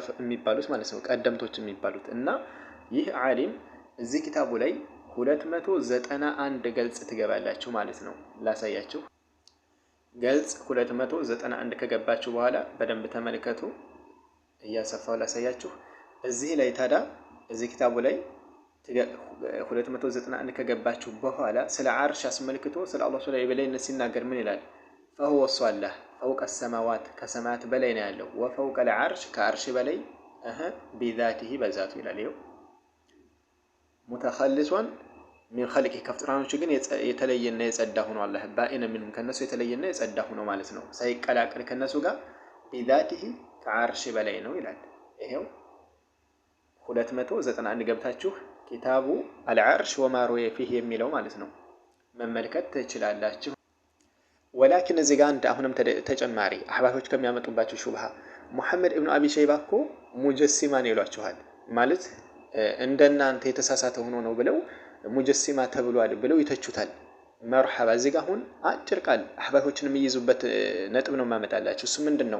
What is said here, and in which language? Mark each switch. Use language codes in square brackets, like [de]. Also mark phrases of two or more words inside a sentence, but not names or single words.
[am] የሚባሉት ማለት ነው። ቀደምቶች የሚባሉት እና ይህ ዓሊም እዚህ ኪታቡ ላይ 291 ገልጽ ትገባላችሁ ማለት ነው። ላሳያችሁ። ገልጽ 291 ከገባችሁ በኋላ በደንብ ተመልከቱ። እያሰፋው ላሳያችሁ። እዚህ ላይ ታዲያ እዚህ ኪታቡ ላይ 291 ከገባችሁ በኋላ ስለ አርሽ አስመልክቶ ስለ አላህ ሱብሓነሁ የበላይነት ሲናገር ምን ይላል? [ar] فهو صالح فوق السماوات [am] ከሰማያት በላይ ነው ያለው [ar] وفوق العرش [am] ከአርሽ በላይ بذاته በዛቱ ይላል። ይኸው [ar] متخلصا من خلقه [am] ከፍጥራኖች ግን የተለየና የጸዳ ሆኖ አላህ ባኢነ ምንም ከነሱ የተለየና የጸዳ ሆኖ ማለት ነው። ሳይቀላቀል ከነሱ ጋር بذاته ከአርሽ በላይ ነው ይላል። ይኸው 291 ገብታችሁ ኪታቡ አልዓርሽ ወማ ሩየ ፊህ የሚለው ማለት ነው መመልከት ትችላላችሁ። ወላኪን እዚህ ጋር አሁንም ተጨማሪ አህባሾች ከሚያመጡባቸው ሹብሃ ሙሐመድ ኢብኑ አቢ ሸይባ እኮ ሙጀሲማ ነው ይሏቸዋል። ማለት እንደናንተ የተሳሳተ ሆኖ ነው ብለው ሙጀሲማ ተብሏል ብለው ይተቹታል። መርሐባ እዚህ ጋር አሁን አጭር ቃል አህባሾችን የሚይዙበት ነጥብ ነው ማመጣላችሁ። እሱ ምንድነው?